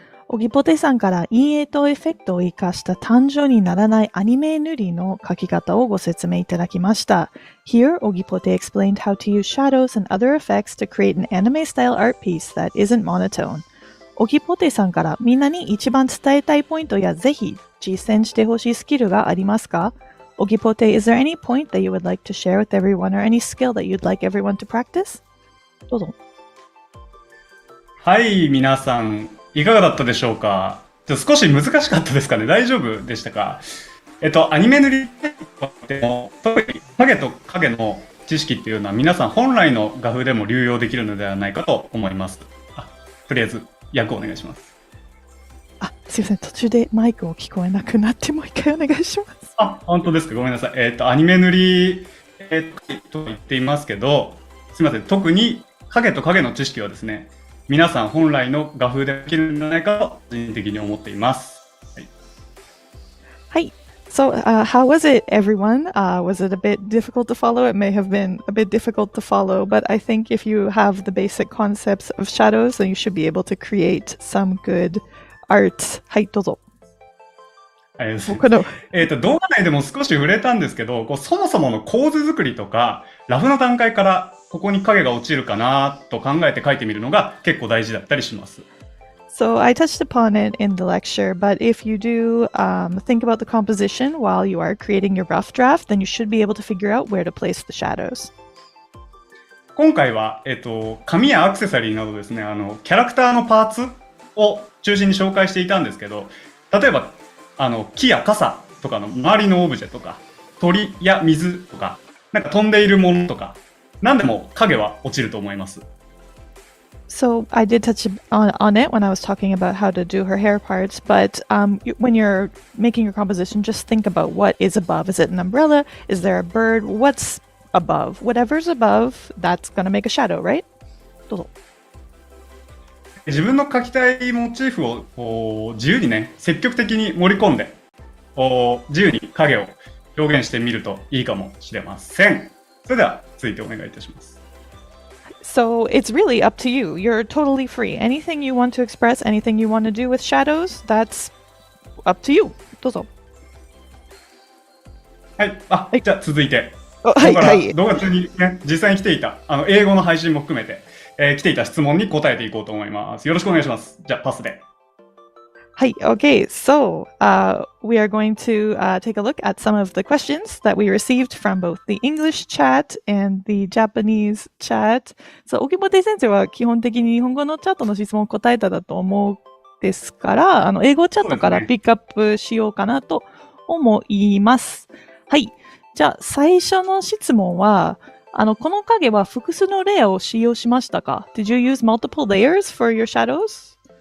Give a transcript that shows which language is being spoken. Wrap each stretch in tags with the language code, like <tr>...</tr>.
<ja>オギポテさんから陰影とエフェクトを活かした単純にならないアニメ塗りの描き方をご説明いただきました。</ja> <en>Here, Ogipote explained how to use shadows and other effects to create an anime-style art piece that isn't monotone.</en> <ja>オギポテさんからみんなに一番伝えたいポイントやぜひ実践してほしいスキルがありますか？</ja> <en>Ogipote, is there any point that you would like to share with everyone or any skill that you'd like everyone to practice?</en> <ja>どうぞ。はい、皆さん、いかがだったでしょうか？少し難しかったですかね？大丈夫でしたか？アニメ塗りでも、特に影と影の知識っていうのは皆さん本来の画風でも流用できるのではないかと思います。とりあえず、訳お願いします。すいません。途中でマイクを聞こえなくなってもう一回お願いします。本当ですか？ごめんなさい。アニメ塗り、と言っていますけど、すみません。特に影と影の知識はですね、皆さん本来の画風でできるんじゃないかと個人的に思っています。はい。はい。</ja> <en>So, how was it, everyone? Was it a bit difficult to follow? It may have been a bit difficult to follow, but I think if you have the basic concepts of shadows, then you should be able to create some good art.</en> <ja>はい、どうぞ。僕の動画内でも少し触れたんですけど、そもそもの構図作りとか、ラフの段階からここに影が落ちるかなと考えて描いてみるのが結構大事だったりします。</ja> <en>So I touched upon it in the lecture, but if you do think about the composition while you are creating your rough draft, then you should be able to figure out where to place the shadows.</en> <ja>今回は、紙やアクセサリーなどですね、キャラクターのパーツを中心に紹介していたんですけど、例えば木や傘とかの周りのオブジェとか、鳥や水とか、なんか飛んでいるものとか、何でも影は落ちると思います。</ja> <en>So I did touch on it when I was talking about how to do her hair parts, but when you're making your composition, just think about what is above. Is it an umbrella? Is there a bird? What's above? Whatever's above, that's going to make a shadow, right?</en> <ja>どうぞ。自分の描きたいモチーフを自由にね、積極的に盛り込んで、自由に影を表現してみるといいかもしれません。それでは続いてお願いいたします。</ja> <en>So it's really up to you. You're totally free. Anything you want to express, anything you want to do with shadows, that's up to you.</en> <ja>どうぞ。はい。じゃあ続いて。はい。動画中にね、実際に来ていた、英語の配信も含めて、来ていた質問に答えていこうと思います。よろしくお願いします。じゃあパスで。</ja> <en>Hi, okay, so we are going to take a look at some of the questions that we received from both the English chat and the Japanese chat.</en> <ja>So, Ogipote 先生は基本的に日本語のチャットの質問を答えただと思うですから、英語チャットからピックアップしようかなと思います。はい。じゃあ、最初の質問は、この影は複数のレイヤーを使用しましたか？</ja> <en>Did you use multiple layers for your shadows?</en>